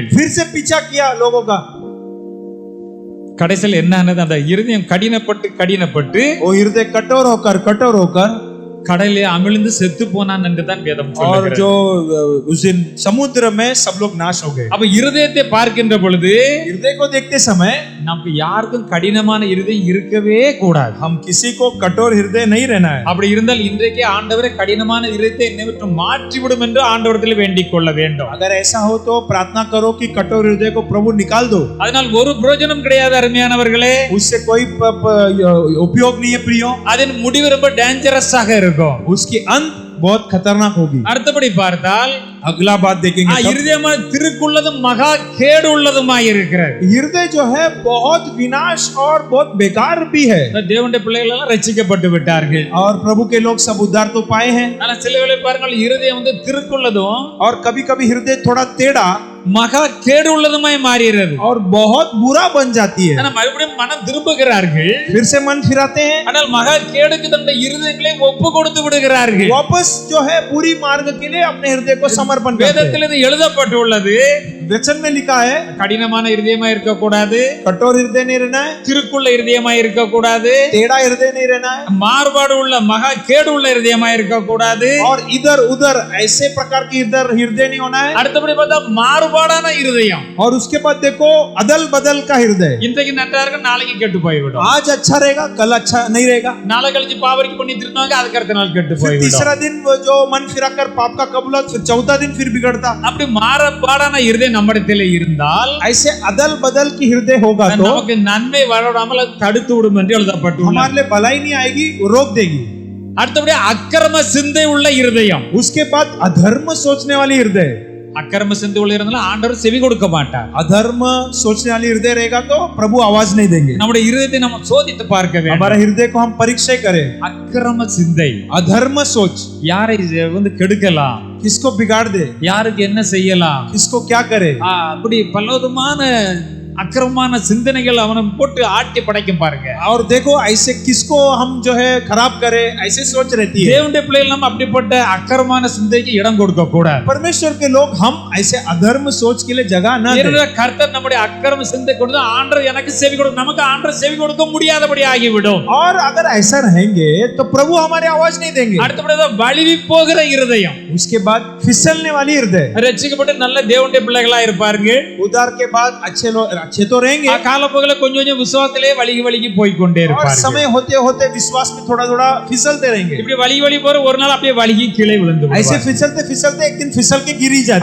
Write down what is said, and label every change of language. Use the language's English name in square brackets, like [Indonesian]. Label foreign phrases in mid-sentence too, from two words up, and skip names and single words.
[Hindi] फिर से पीछा किया लोगों का। [Tamil] கடைசியில் என்ன ஆனது? அந்த இருதயம் கடினப்பட்டு [Hindi] वो हृदय कठोर होकर [Tamil] கடலிலே அமிழ்ந்து செத்து போனான் என்று தான் வேதம் [Hindi] और [Tamil] சொல்லுகிறது. [Hindi] जो उस दिन समुद्र में सब लोग नाश हो गए। [Tamil] அப்ப இருதயத்தை பார்க்கின்ற பொழுது [Hindi] हृदय को देखते समय [Tamil] நமக்கு யாருக்கும் கடினமான இருதயம் இருக்கவே கூடாது. [Hindi] हम किसी को कठोर हृदय नहीं रहना है। [Tamil] அப்படி இருந்தால் இன்றைக்கே ஆண்டவரே கடினமான இருதயத்தை என்னை விட்டு மாற்றிவிடும் என்று ஆண்டவரிடத்தில் வேண்டிக் கொள்ள வேண்டும். [Hindi] अगर ऐसा हो तो प्रार्थना करो कि कठोर हृदय को प्रभु निकाल दो। [Tamil] அதனால் ஒரு பிரயோஜனம் கிடையாது அருமையானவர்களே. [Hindi] उससे कोई उपयोग नहीं है प्रियो। [Tamil] அதன் முடிவு ரொம்ப டேஞ்சரஸாக இருக்கும். [Hindi] उसकी अंत बहुत खतरनाक होगी। [Tamil] அடுத்தபடி பார்த்தால் [Hindi] अगला बात देखेंगे तब। [Tamil] இருதயமா திருக்குள்ளதும் மகா கேடு உள்ளதுமாய் இருக்கிறது. [Hindi] हृदय जो है बहुत विनाश और बहुत बेकार भी है। [Tamil] தேவனுடைய பிள்ளைகள் எல்லாம் ரட்சிக்கப்பட்டு விட்டார்கள். [Hindi] और प्रभु के लोग सब उद्धार तो पाए हैं। [Tamil] ஆனா சில வேளை பாருங்கள் இருதயம் திருக்குள்ளதும் [Hindi] और कभी कभी हृदय थोड़ा टेढ़ा [Tamil] மகா கேடு உள்ளதுமாய் மாறுகிறது. [Hindi] और बहुत बुरा बन जाती है। [Tamil] ஆனா மறுபடியும் மனம் திரும்புகிறார்கள். [Hindi] फिर से मन फिराते हैं। [Tamil] ஆனால் மகா கேடுக்கு தன்னுடைய இருதயங்களை ஒப்பு கொடுத்து விடுகிறார்கள். [Hindi] वापस जो है बुरी मार्ग के लिए अपने हृदय को समर्पण करते हैं। [Tamil] வேதத்தில் இது எழுதப்பட்டுள்ளது. [Hindi] वचन में लिखा है [Tamil] கடினமான இருதயமா இருக்க கூடாது, [Hindi] कठोर हृदय नहीं रहना है, [Tamil] திருக்குள்ள இருதயமா இருக்க கூடாது, [Hindi] टेढ़ा हृदय नहीं रहना है, [Tamil] மாறுபாடு உள்ள மகா கேடு உள்ள இருதயமா இருக்க கூடாது, [Hindi] और इधर उधर ऐसे प्रकार की इधर हृदय नहीं होना है। [Tamil] அடுத்தபடி பார்த்தா மாறுபாடான இருதயம். [Hindi] और उसके बाद देखो अदल बदल का हृदय। [Tamil] இன்றைக்கு நன்றா இருக்கு, நாளைக்கு கெட்டு போய்விடும். [Hindi] आज अच्छा रहेगा, कल अच्छा नहीं रहेगा। [Tamil] நாளை கழிச்சு பாவரிக்கு பண்ணி திருநாங்க அதுக்கு அடுத்த நாள் கெட்டு [Hindi] फिर [Tamil] போய்விடும். [Hindi] तीसरा दिन वो जो मन फिराकर पाप का कबूला, फिर चौथा दिन फिर बिगड़ता। [Tamil] அப்படி மாறுபாடான இருதயம் நம்மிடத்தில் இருந்தால் [Hindi] ऐसे अदल बदल की हृदय होगा तो [Tamil] நமக்கு நன்மை வரவிடாமல் அது தடுத்து விடும் என்று எழுதப்பட்டுள்ளது. [Hindi] हमारे लिए भलाई नहीं आएगी, वो रोक देगी। [Tamil] அடுத்தபடி அக்கிரம சிந்தை உள்ள இருதயம். [Hindi] उसके बाद अधर्म सोचने वाली हृदय। [Tamil] அக்கிரம சிந்தை உள்ள இருந்தாலும் ஆண்டவர் செவி கொடுக்க மாட்டார். [Hindi] अधर्म सोचने वाली हृदय रहेगा तो प्रभु आवाज नहीं देंगे। [Tamil] நம்முடைய இருதயத்தை நம்ம சோதித்து பார்க்க வேண்டும். [Hindi] हमारे हृदय को हम परीक्षा करें। [Tamil] அக்கிரம சிந்தை [Hindi] अधर्म सोच [Tamil] யாரை கெடுக்கலாம், [Hindi] किसको बिगाड़ दे, [Tamil] யாருக்கு என்ன செய்யலாம், [Hindi] किसको क्या करे, [Tamil] அப்படி பலவிதமான அக்கிரமமான சிந்தனைகள் அவனை போட்டு ஆட்டி படைக்கும் பாருங்க. [Hindi] और देखो ऐसे किसको हम जो है खराब करे, ऐसे सोच रहती है। [Tamil] தேவனுடைய பிள்ளைகள் நம்ம அப்படிப்பட்ட அக்கிரமமான சிந்தைக்கு இடம் கொடுக்க கூடாது. [Hindi] परमेश्वर के लोग हम ऐसे अधर्म सोच के लिए जगह न दें। [Tamil] ஏனென்றால் கர்த்தர் நம்முடைய அக்கிரம சிந்தை கொடுத்து ஆண்டவர் எனக்கு செவி கொடுக்க, நமக்கு ஆண்டவர் செவி கொடுக்க முடியாதபடி ஆகிவிடும். [Hindi] और अगर ऐसा रहेंगे तो प्रभु हमारे आवाज नहीं देंगे। [Tamil] அடுத்தபடியாக வழுவி போகிற இருதயம். [Hindi] उसके बाद फिसलने वाली हृदय। [Tamil] ரட்சிக்கப்பட்டு நல்ல தேவனுடைய பிள்ளைகளா இருப்பாருங்க. [Hindi] उद्धार के बाद अच्छे तो रहेंगे। [Tamil] காலப்போக்கில கொஞ்சம் கொஞ்சம் விசுவாசத்திலே வழுகி போய் கொண்டே [Hindi] और [Tamil] இருப்பார்கள். [Hindi] समय होते होते विश्वास में थोड़ा थोड़ा फिसलते रहेंगे। [Tamil] இப்படி வழுகி போற ஒரு நாள் அப்படியே வழுகி கீழே விழுந்து [Hindi] ऐसे [Tamil] விடுவார்கள். [Hindi] फिसलते फिसलते एक दिन फिसल के गिर ही जाते।